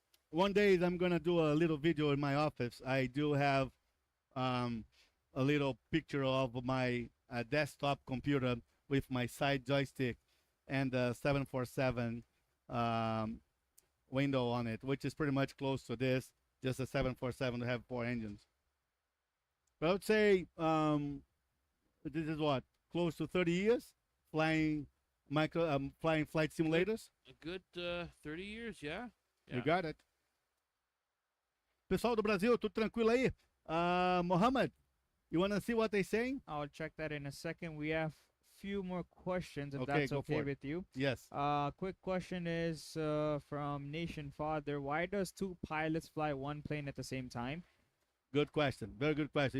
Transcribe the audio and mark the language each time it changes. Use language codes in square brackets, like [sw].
[en] One day I'm gonna do a little video in my office. I do have a little picture of my desktop computer with my side joystick and the 747 window on it, which is pretty much close to this. Just a 747 to have 4 engines. But I would say this is what, close to 30 years flying flying flight simulators. A good 30 years, yeah. You got it. [pt] Pessoal do Brasil, tudo tranquilo aí? [en] Mohammed, you want to see what they're saying? I'll check that in a second. We have few more questions, if Okay, that's go okay for it. with you. Yes. Quick question is from Nation Father. Why does 2 pilots fly one plane at the same time? Good question. Very good question.